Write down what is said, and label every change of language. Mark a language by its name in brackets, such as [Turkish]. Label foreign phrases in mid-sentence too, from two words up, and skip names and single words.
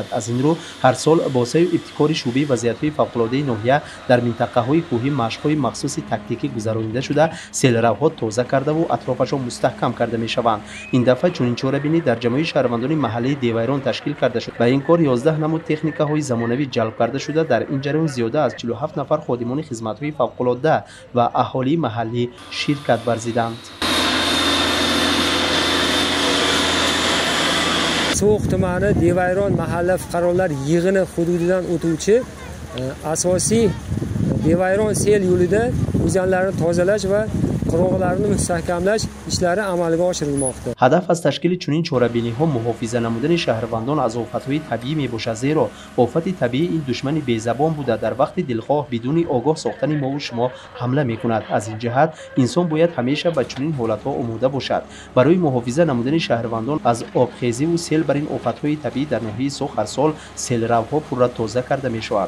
[Persian] از این رو هر سال با سعی و ابتکار شعبه وضعیت‌های فوق‌العاده ناحیه در منطقه‌های کوهی مشق‌های مخصوص تکتیکی گذرانیده شده سیل‌روها توزیع کرده و اطرافشان مستحکم کرده می‌شوند. این دفعه چنین چاره‌بینی در جمعیت شهروندان محلی دیوایران تشکیل کرده شد. به این کار 11 نمود تکنیک‌های زمانوی جلب کرده شده. در این جریان زیاده از 47 نفر خادمان خدمات‌های فوق‌العاده و اهالی محلی شرکت ورزیدند. [Uzbek] So'x tumani Devayron mahalla fuqarolar yig'ini hududidan o'tuvchi asosiy Devayron sel yo'lida o'zanlarni tozalash va qurg'oqlarni mustahkamlash ishlari amalga oshirilmoqda. [Persian] هدف از تشکیل چنین چاره‌بینی‌ها محافظه نمودن شهروندان از آفت‌های طبیعی میباشد، زیرا آفت طبیعی این دشمن بی‌زبان بوده در وقت دلخواه بدون آگاه ساختن ما و شما حمله می‌کند. از این جهت انسان باید همیشه به چنین حالت‌ها آماده باشد. برای محافظه نمودن شهروندان از آبخیزی و سیل بر این آفت‌های طبیعی در ناحیه سوخ هر سال سیل‌روها پورا توزیع کرده می‌شود.